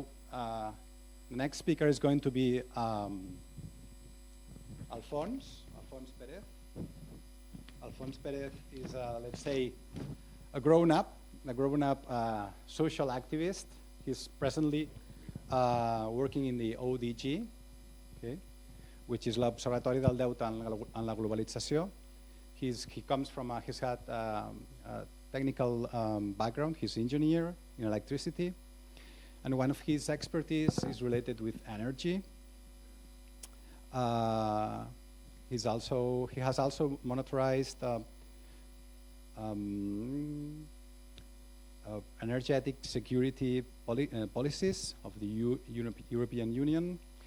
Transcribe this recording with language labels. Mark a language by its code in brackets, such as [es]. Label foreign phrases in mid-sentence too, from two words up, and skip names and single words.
[en] The next speaker is going to be Alphonse Perez. Alphonse Perez is, let's say, a grown-up social activist. He's presently working in the ODG, okay, which is l'Observatori del Deute en la Globalització. He comes from, he's had a technical background. He's an engineer in electricity. And one of his expertise is related with energy. He has also monitorized energetic security policies of the European Union.